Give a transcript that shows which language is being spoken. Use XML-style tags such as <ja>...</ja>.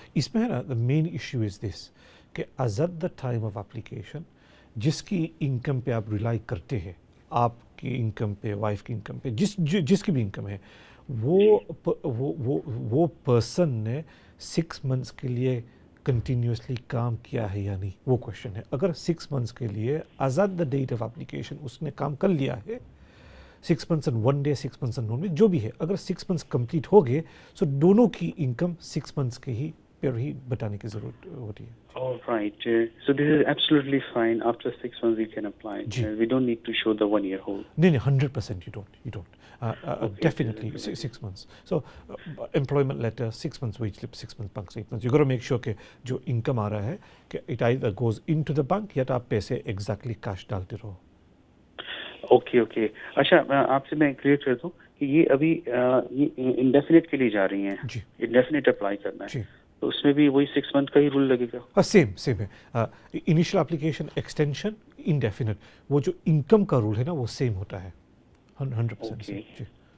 <hi>इसमें है ना,</hi> <en>the main issue is this</en> <hi>कि</hi> <en>as at the time of application</en> <hi>जिसकी इनकम पे आप रिलाई करते हैं, आपकी इनकम पे, वाइफ की इनकम पे, जिसकी भी इनकम है, वो पर्सन ने 6 मंथ्स के लिए कंटिन्यूसली काम किया है या नहीं, वो क्वेश्चन है। अगर 6 मंथ्स के लिए</hi> <en>as at the date of application</en> <hi>उसने काम कर लिया है,</hi> <en>6 months and 1 day,</en> <hi>6 months and 1 day, जो भी है, अगर 6 मंथ्स कंप्लीट हो गए सो दोनों की इनकम 6 मंथ्स के ही पर ही बताने की जरूरत होती है।</hi> <en>All right. So this is absolutely fine. After 6 months we can apply. We don't need to show the 1 year hold. No, 100% you don't. Definitely 6 months. So employment letter, 6 months wage slip, 6 months bank statements. You got to make sure</en> <hi>कि जो</hi> <en>income</en> <hi>आ रहा है कि</hi> <en>it either goes into the bank</en> <hi>या तो आप पैसे</hi> <en>exactly cash</en> <hi>डालते रहो।</hi> <en>Okay.</en> <hi>अच्छा, आपसे मैं क्लियर कर दूं कि ये अभी इंडेफिनिट के लिए जा रही हैं। जी। इंडेफिनिट अप्लाई करना है। जी। तो उसमें भी वही 6 मंथ का ही रूल लगेगा? सेम है। इनिशियल एप्लीकेशन, एक्सटेंशन, इंडेफिनिट, वो जो इनकम का रूल है ना वो सेम होता है 100%।</hi>